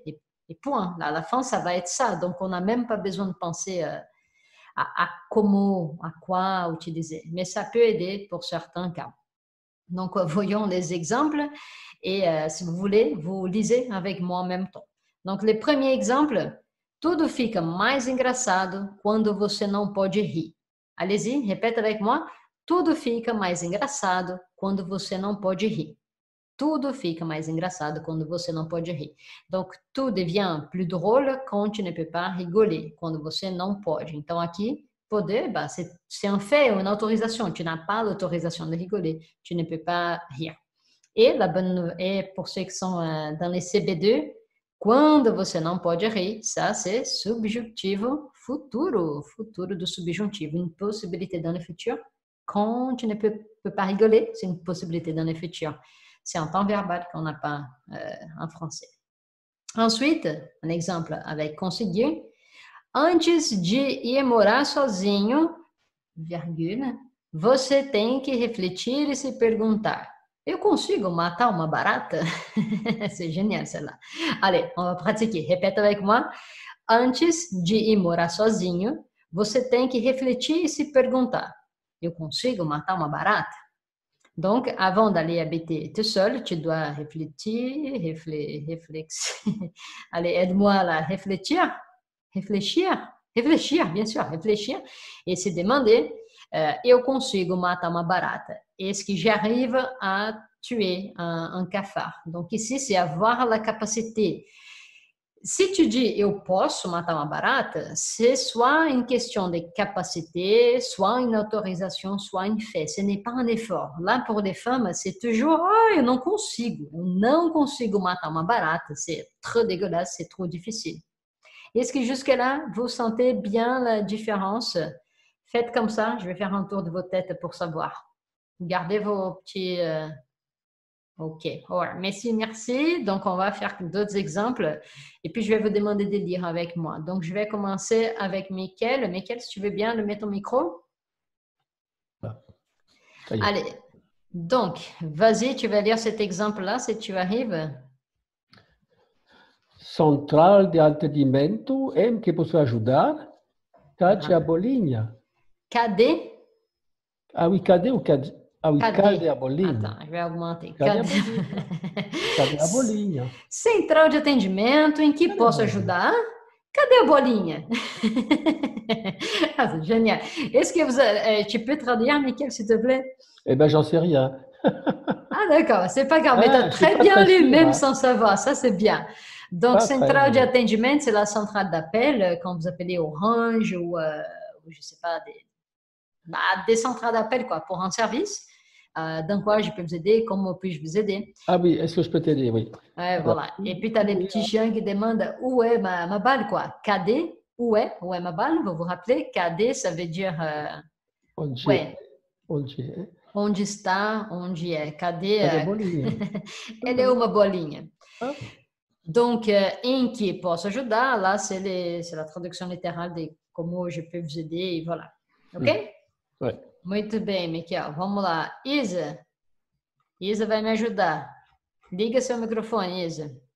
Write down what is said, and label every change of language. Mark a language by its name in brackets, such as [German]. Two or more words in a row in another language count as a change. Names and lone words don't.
[French] Et point. Là, à la fin, ça va être ça. Donc, on n'a même pas besoin de penser à comment, à quoi utiliser. Mais ça peut aider pour certains cas. Donc, voyons les exemples et si vous voulez, vous lisez avec moi en même temps. Donc, le premier exemple, [Portuguese] tudo fica mais engraçado quando você não pode rir. [French] Allez-y, répète avec moi. [Portuguese] Tudo fica mais engraçado quando você não pode rir. Tudo fica mais engraçado quando você não pode rir. [French] Donc, tout devient plus drôle quand tu ne peux pas rigoler, [Portuguese] quando você não pode. Então, aqui, poder, [French] bah, c'est un fait, une autorisation. Tu n'as pas l'autorisation de rigoler. Tu ne peux pas rire. Et la bonne et pour ceux qui sont dans les CB2, [Portuguese] quando você não pode rir, [French] ça c'est [Portuguese] subjuntivo futuro, futuro do subjuntivo, [French] une possibilité dans le futur. Quand tu ne peux pas rigoler, c'est une possibilité dans le futur. C'est un temps verbal qu'on n'a pas en français. Ensuite, un exemple avec conseguir. [Portuguese] Antes de ir morar sozinho, vírgula, você tem que refletir e se perguntar: eu consigo matar uma barata? [French] C'est génial celle-là. Allez, on va pratiquer. Répète avec moi. [Portuguese] Antes de ir morar sozinho, você tem que refletir e se perguntar: eu consigo matar uma barata? [French] Donc, avant d'aller habiter tout seul, tu dois réfléchir, Allez, aide-moi là, réfléchir, bien sûr, réfléchir et se demander, [Portuguese] eu consigo matar uma barata? [French] Est-ce que j'arrive à tuer un cafard? Donc ici, c'est avoir la capacité. Si tu dis [Portuguese] eu posso matar uma barata, [French] c'est soit une question de capacité, soit une autorisation, soit un fait. Ce n'est pas un effort. Là, pour les femmes, c'est toujours [Portuguese] eu não consigo matar uma barata. [French] C'est trop dégueulasse, c'est trop difficile. Est-ce que jusque-là, vous sentez bien la différence? Faites comme ça, je vais faire un tour de vos têtes pour savoir. Gardez vos petits... [English] Ok, right. [French] Merci. Donc, on va faire d'autres exemples. Et puis, je vais vous demander de lire avec moi. Donc, je vais commencer avec Mickaël. Mickaël, si tu veux bien, mets ton micro. Allez, donc, vas-y, tu vas lire cet exemple-là, si tu arrives. [Portuguese] Central de atendimento, que posso ajudar? Cadê a bolinha? Cadê? [French] Ah oui, [Portuguese] cadê ou cadê? [French] Ah oui, [Portuguese] cadê a bolinha? [French] Attends, je vais augmenter. [Portuguese] Cadê a bolinha? Central de atendimento, em que posso ajudar? Cadê a bolinha? [French] Ah, c'est génial. Est-ce que tu peux traduire, Mickaël, s'il te plaît? Eh bien, j'en sais rien. Ah, d'accord, c'est pas grave, mais tu as très bien lu, même sans savoir, ça c'est bien. Donc, centrale [Portuguese] de atendimento, [French] c'est la centrale d'appel, quand vous appelez Orange ou je sais pas, des centrales d'appel quoi, pour un service. Dans quoi je peux vous aider, comment puis-je vous aider? Ah oui, est-ce que je peux t'aider? Oui. Ouais, voilà. Et puis, tu as les petits chiens qui demandent où est ma balle, quoi. Cadê? Où est ma balle? Vous vous rappelez? Cadê, ça veut dire [Portuguese] Onde [French] ouais. [Portuguese] é? Onde está, onde é. Cadê? Cadê a bolinha? [French] Elle est [Portuguese] uma bolinha. Ah. Donc, em que posso ajudar? [French] Là, c'est la traduction littérale de como je peux vous aider, et voilà. Ok? Ouais. [Portuguese] Muito bem, Mickaël. Vamos lá. Isa. Isa vai me ajudar. Liga seu microfone, Isa.